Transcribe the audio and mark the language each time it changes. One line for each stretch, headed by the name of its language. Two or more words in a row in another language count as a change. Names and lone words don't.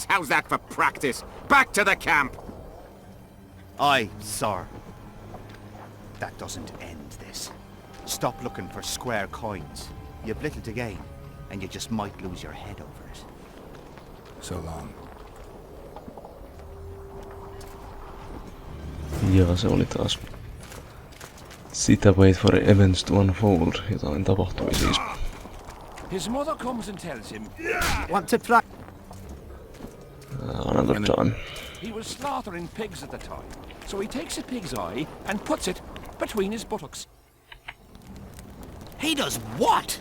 English: How's that for practice? Back to the camp! Aye, sir. That doesn't end this. Stop looking for square coins. You've little to gain, and you just might lose your head over it. So long.
Finnish: Ja se oli taas sitä
English: wait for events to unfold.
Finnish: Jotain tapahtui siis.
English: His mother comes and tells him Want to try? Another time. he was slaughtering pigs at the time, so he takes a pig's eye and puts it between his buttocks. He does what?